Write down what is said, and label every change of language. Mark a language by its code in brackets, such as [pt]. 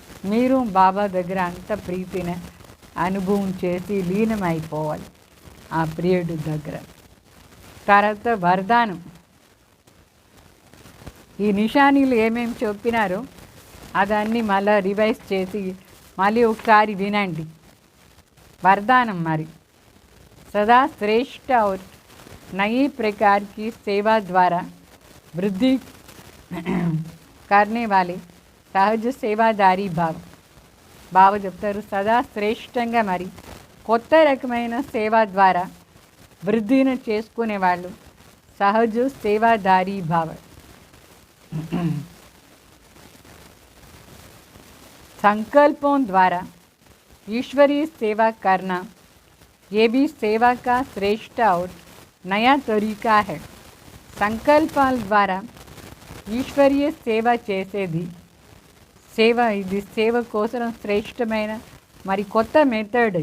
[te] మీరు బాబా దగ్గర అంత ప్రీతిని అనుభవం చేసి లీనమైపోవాలి ఆ ప్రియుడి దగ్గర. తర్వాత వరదానం. ఈ నిషానీలు ఏమేమి చెప్పినారో అదన్నీ మళ్ళీ రివైజ్ చేసి మళ్ళీ ఒకసారి వినండి. [hi] वरदानम మరి सदा श्रेष्ठ और नई प्रकार की सेवा द्वारा वृद्धि करने वाले सहज सेवादारी [te] భావ చెప్తారు. సదా శ్రేష్టంగా మరి కొత్త రకమైన సేవ ద్వారా వృద్ధిని చేసుకునేవాళ్ళు సహజ సేవాదారీ భావ. [hi] संकल्पों द्वारा ईश्वरीय सेवा करना ये भी सेवा का श्रेष्ठ और नया तरीका है. [te] संकल्पाल द्वारा ఈశ్వరీయ సేవ చేసేది సేవ. ఇది సేవ కోసం శ్రేష్టమైన మరి కొత్త మెథడ్.